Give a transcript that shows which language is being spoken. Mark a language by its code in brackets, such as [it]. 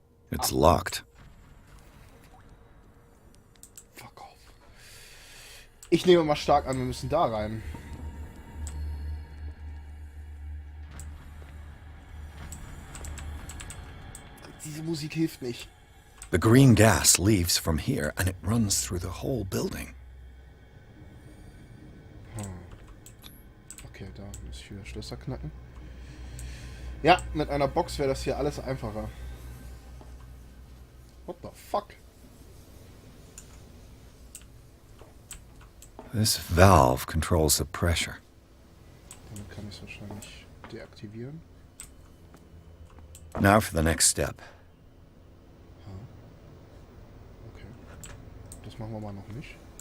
[en] It's locked. Fuck off. [de] Ich nehme mal stark an, wir müssen da rein. Diese Musik hilft nicht. [en] The green gas leaves from here and it runs through the whole building. [de] Okay, da muss ich wieder Schlösser knacken. Ja, mit einer Box wäre das hier alles einfacher. [en] What the fuck? This valve controls the pressure. [de] Damit kann ich es wahrscheinlich deaktivieren. [en] Now for the next step. Okay. [de] Das machen wir mal noch nicht.